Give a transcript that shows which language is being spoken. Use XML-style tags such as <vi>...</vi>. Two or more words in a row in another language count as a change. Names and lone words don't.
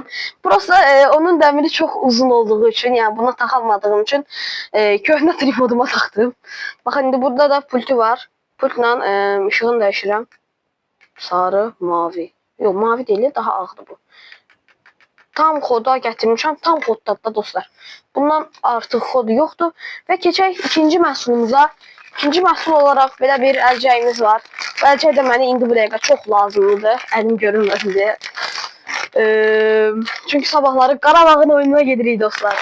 <az>Burası onun dəmiri çok uzun olduğu için, yani buna taxamadığım için köhnə tripoduma taktım. Bakın indi burada da pultu var. Pultla ışığını dəyişirəm. Sarı, mavi.</az> <tr>Yok mavi değil, daha ağdı bu.</tr> <az>Tam koda gətirmişəm, tam kodda dostlar. Bundan artıq kodu yoxdur və keçək ikinci məhsulumuza. İkinci məhsul olaraq belə bir əlcəyimiz var. Bu əlcək də mənə indi bu dəqiqə çox lazımlıdır, əlim görünməsin deyə. Çünki sabahları Qarabağın oyununa gedirik dostlar.</az>